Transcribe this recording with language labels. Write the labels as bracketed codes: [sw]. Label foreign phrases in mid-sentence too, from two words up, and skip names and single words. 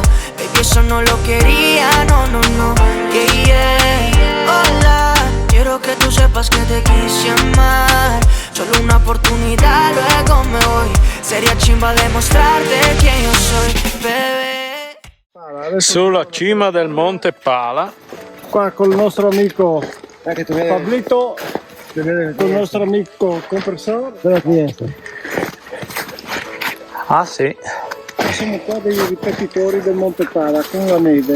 [es] Baby, eso no lo quería, no, no, no. [en] Yeah, yeah. [es] Hola, quiero que tú sepas que te quise amar. Solo una oportunidad, luego me voy. Sería chimba demostrarte quién yo soy, bebé. [it] Sulla cima del Monte Pala. Qua col nostro amico Che tu vedi. Pablito, col nostro amico compressore. Cosa fiesta? Ah sì. Siamo qua dei ripetitori del Monte Pala con la neve.